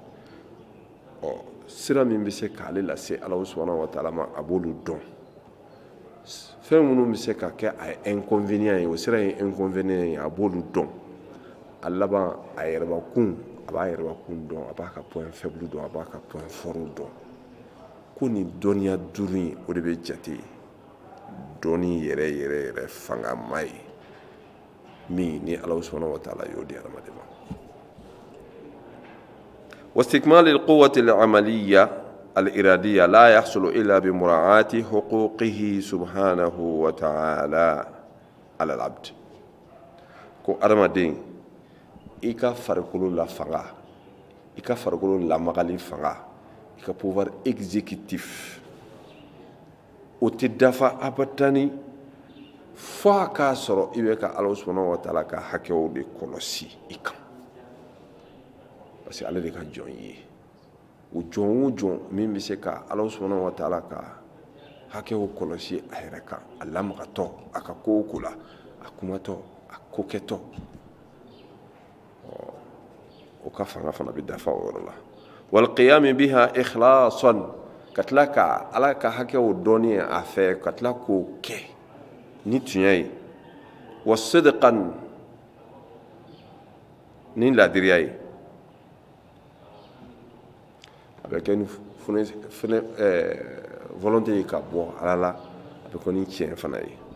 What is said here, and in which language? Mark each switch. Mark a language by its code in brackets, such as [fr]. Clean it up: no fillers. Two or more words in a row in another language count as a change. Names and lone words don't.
[bm] sira min bɛ se k'ale lase Ala [ar] سبحانه وتعالى [bm] ma a b'olu dɔn fɛn minnu bɛ se ka kɛ a ye inconvénient ye o sira ye inconvénient ye a b'olu dɔn a laban a yɛrɛbakun a b'a yɛrɛbakun dɔn a b'a ka [fr] point faible [bm] dɔn a b'a ka [fr] point fort [bm] dɔn ko nin dɔnniya duuru in o de bɛ jate dɔnni yɛrɛ fangama ye min ni Ala [ar] سبحانه وتعالى [bm] y'o di adamaden ma [ar] واستكمال القوة العملية الإرادية لا يحصل إلا بمراعاة حقوقه سبحانه وتعالى على العبد [bm] ko adamaden i ka farikolo la fanga i ka farikolo la magali fanga i ka [fr] pouvoir exécutif [bm] o tɛ dafa abatani fo a k'a sɔrɔ i bɛ ka Ala [ar] سبحانه وتعالى [bm] ka hakɛw de kɔlɔsi i kan [fr] parce que [bm] ale de ka jɔn ye o jɔn o jɔn min bɛ se ka Ala [ar] سبحانه وتعالى [bm] ka hakɛw kɔlɔsi a yɛrɛ kan a lamagatɔ a ka ko o ko la a kumatɔ a ko kɛtɔ o ka fanga fana bɛ dafa o yɔrɔ la [ar] والقيام بها إخلاصا [bm] ka tila ka Ala ka hakɛw dɔnni a fɛ ka tila k'o kɛ ni tiɲɛ ye [ar] وصدقا [bm] ni ladiriya ye a bɛ kɛ ni volonté ye ka bɔ Ala la a bɛ kɛ ni tiɲɛ fana ye